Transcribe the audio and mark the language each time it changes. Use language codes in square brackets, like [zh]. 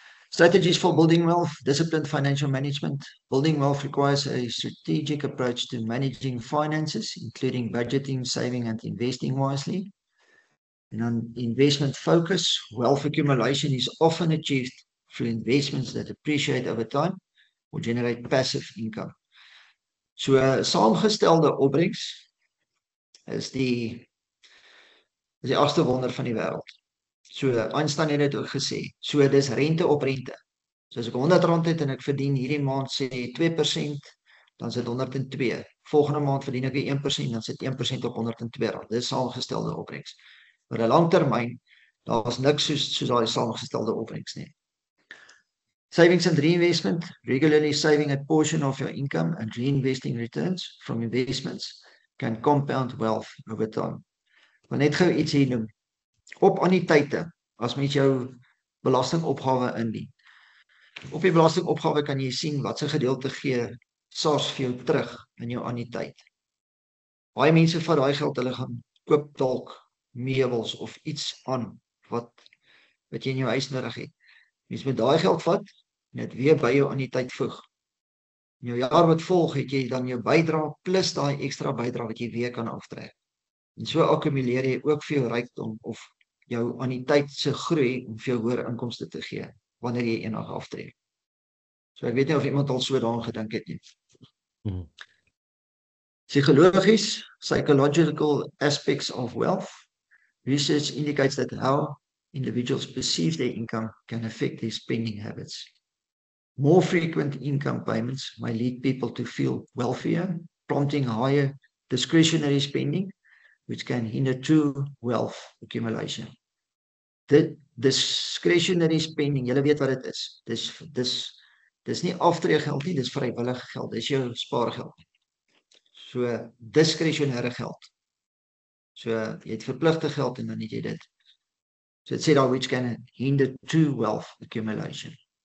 [en] Strategies for building wealth, disciplined financial management. Building wealth requires a strategic approach to managing finances, including budgeting, saving, and investing wisely. And on investment focus, wealth accumulation is often achieved through investments that appreciate over time or generate passive income. [af] So saamgestelde opbrengs is die 8ste wonder van die wêreld. So Einstein het dit ook gesê. So dis rente op rente. So as ek R100 het en ek verdien hierdie maand sê 2%, dan sit 102. Volgende maand verdien ek 1%, dan sit 1% op R102. Dis saamgestelde opbrengs. Oor 'n lang termyn, daar is niks soos daai saamgestelde opbrengs nie. [en] Savings and reinvestment, regularly saving a portion of your income and reinvesting returns from investments can compound wealth over time. [af] Ek wil net gou iets hier noem. Op anniteite, as mens jou belastingopgawe indien. Op die belastingopgawe kan jy sien wat se gedeelte gee SARS vir jou terug in jou anniteit. Baie mense vat daai geld, hulle gaan koop dalk meubels of iets aan wat jy in jou huis nodig het. Mens moet daai geld vat en dit weer by jou anniteit voeg. In jou jaar wat volg het jy dan jou bydrae plus daai ekstra bydrae wat jy weer kan aftrek. En so akkumuleer jy ook vir jou rykdom of jou anniteit se groei om vir jou hoër inkomste te gee wanneer jy eendag aftrek. So ek weet nie of iemand al so daaraan gedink het nie. [en] Psychological aspects of wealth. Research indicates that how individuals perceive their income can affect their spending habits. More frequent income payments may lead people to feel wealthier, prompting higher discretionary spending, which can hinder true wealth accumulation. [af] Dit discretionary spending, julle weet wat dit is. Dis nie aftreegeld nie, dis vrywillige geld. Dis jou spaargeld. So diskresionêre geld. So jy het verpligte geld en dan het jy dit. [en] So it said which can hinder true wealth accumulation.